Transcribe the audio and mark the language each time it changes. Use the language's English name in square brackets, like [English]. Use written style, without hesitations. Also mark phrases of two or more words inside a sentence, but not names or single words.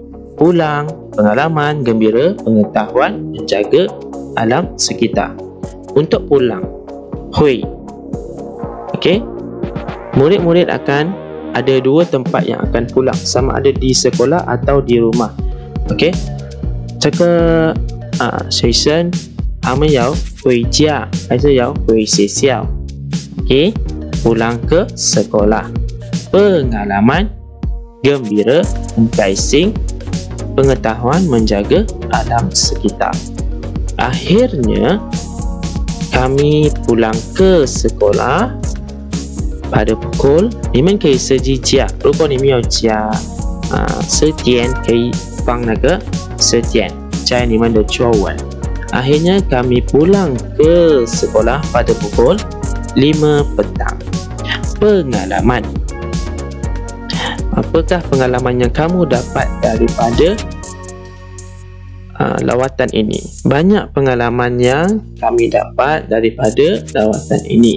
[Malay] Pulang, pengalaman, gembira, pengetahuan, menjaga alam sekitar. Untuk pulang, hui. Okey. Murid-murid akan ada 2 tempat yang akan pulang, sama ada di sekolah atau di rumah. Okey. [Chinese] 这个学生他们要回家还是要回学校？ [Malay] Okey, pulang ke sekolah. Pengalaman, gembira, enticing, pengetahuan, menjaga alam sekitar. Akhirnya, kami pulang ke sekolah pada pukul [Chinese] 你们可以设计假，如果你们有加10点可以放那个10点在你们的作文。 [Malay] Akhirnya kami pulang ke sekolah pada pukul 5 petang. Pengalaman. Apakah pengalaman yang kamu dapat daripada lawatan ini? Banyak pengalaman yang kami dapat daripada lawatan ini.